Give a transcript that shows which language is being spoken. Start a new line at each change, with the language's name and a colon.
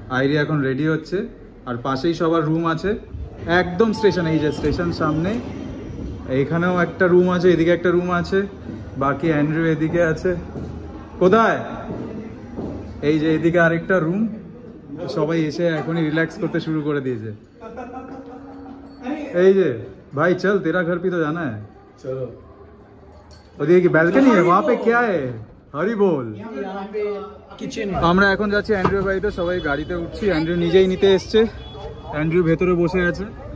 Bangla: আইরি এখন রেডি হচ্ছে, আর পাশেই সবার রুম আছে একদম স্টেশন। এই যে স্টেশন সামনে, এইখানেও একটা রুম আছে, এদিকে একটা রুম আছে, বাকি অ্যান্ড্রু এদিকে আছে। কোথায়? এই যে এদিকে আরেকটা রুম। সবাই এসে এখনই রিল্যাক্স করতে শুরু করে দিয়েছে। এই যে
Hindi: भाई चल, तेरा घर भी तो जाना है। चलो।
Bangla: ওদিকে কি ব্যালকনি है?
Hindi: वहाँ पे क्या है?
Bangla: হরি বল।
Hindi: यहाँ पे किचन है।
Bangla: আমরা এখন যাচ্ছি অ্যান্ড্রুর বাড়িতে, সবাই গাড়িতে উঠছি। অ্যান্ড্রু নিজেই নিতে এসছে, অ্যান্ড্রু ভেতরে বসে আছে।